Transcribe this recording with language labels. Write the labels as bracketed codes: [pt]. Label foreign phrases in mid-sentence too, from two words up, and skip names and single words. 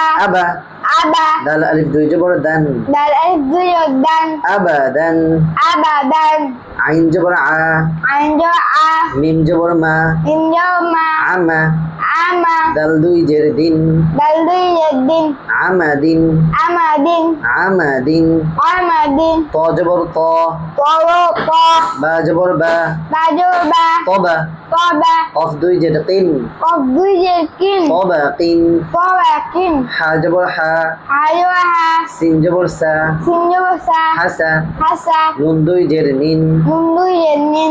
[bn] আবা। আবা, দাল আলিফ দুই জবর দান, দাল আলিফ দুই জবর দান, আবাদান। আবাদান, আইন জবর আ, আইন জবর আ, মিম জবর মা, মিম জবর মা, আমা। আমা, দাল দুই জের দিন, দাল দুই জবর দিন, আমাদিন, আমাদিন, আমাদিন। আমাদিন, ত জবর ত, তর ত, বা জবর বা, বা জবর বা, তবা। তবা, কফ দুই জের কিন, কফ দুই জবর কিন, তবা কিন। তবা কিন, হা জবর হা, হা জবর হা, সিন জবর সা, সিন জবর সা, হাসা। হাসা, নুন দুই জের নিন, নুন দুই জবর নিন,